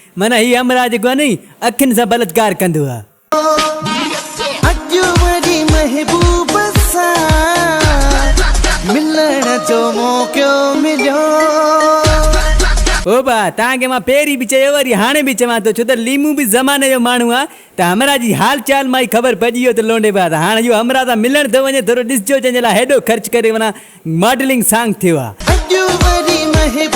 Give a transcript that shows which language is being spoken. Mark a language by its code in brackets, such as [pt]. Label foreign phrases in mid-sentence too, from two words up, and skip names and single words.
[sd] माना हीअ हमरा जेको आहे न अखियुनि सां बलात्कार कंदो आहे। ओ बा, तव्हांखे मां पहिरीं बि चयो वरी हाणे बि चवां थो, छो त लीमू बि ज़माने जो माण्हू आहे त हमरा जी हाल चाल मां ई ख़बर पइजी वियो त लोंडे बाज़ हाणे इहो हमरा सां मिलण थो वञे। थोरो ॾिसजो, जंहिंजे लाइ हेॾो ख़र्च करे माना [en] modelling song [sd] थियो आहे।